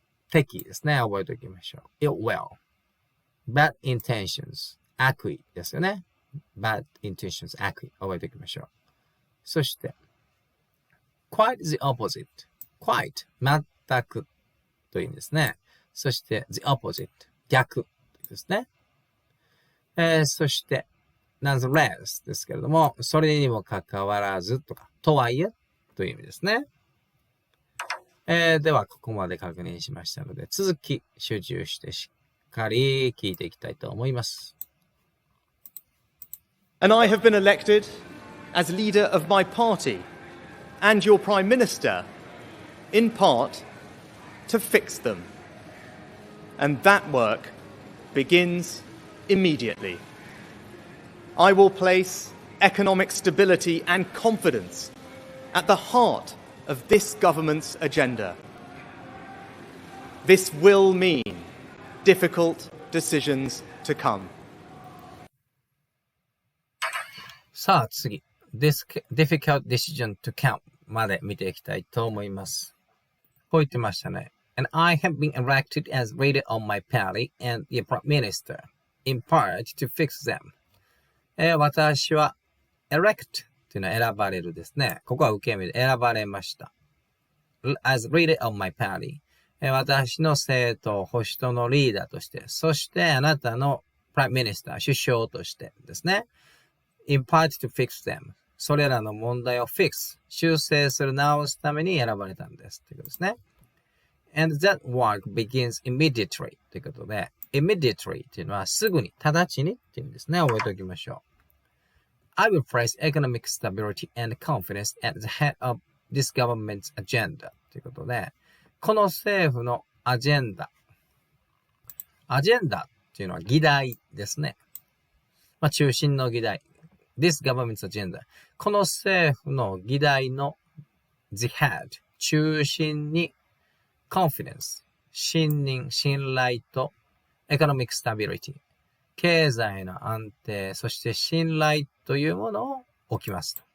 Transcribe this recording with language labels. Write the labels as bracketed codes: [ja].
[ja] 敵意ですね。覚えておきましょう。ill will。bad intentions。悪意ですよね。bad intentions。 悪意。覚えておきましょう。そして、 [en] quite the opposite。 [ja] quite。全く。という意味ですね。 [en] そして、the opposite。 [ja] 逆。ですね。そして、nonetheless ですけれども、それにもかかわらずとか、とはいえという意味ですね。では、ここまで確認しましたので、続き集中してしっかり聞いていきたいと思います。 [en] And I have been elected as leader of my party and your Prime Minister, in part, to fix them. And that work begins immediately. I will place economic stability and confidence at the heart of this government's agenda. This will mean difficult decisions to come. [ja] さあ次、difficult decision to come まで見ていきたいと思います。こう言ってましたね。 [en] And I have been elected as leader of my party and the Prime Minister, in part to fix them. [ja] 私は elect というのは選ばれるですね。ここは受け身で選ばれました。 [en] as leader of my party. [ja] 私の政党、保守党のリーダーとして、そしてあなたの Prime Minister、首相としてですね。 [en] in part to fix them. [ja] それらの問題を fix、修正する、直すために選ばれたんです。ということですね。 [en] And that work begins immediately. [ja] ということで、immediately というのはすぐに、直ちにっていう意味ですね。覚えておきましょう。 [en] I will place economic stability and confidence at the head of this government's agenda. [ja] ということで、この政府のアジェンダっていうのは議題ですね。まあ、中心の議題。 [en] This government's agenda. [ja] この政府の議題の the head 中心に confidence 信任、信頼と economic stability 経済の安定、そして信頼というものを置きますと。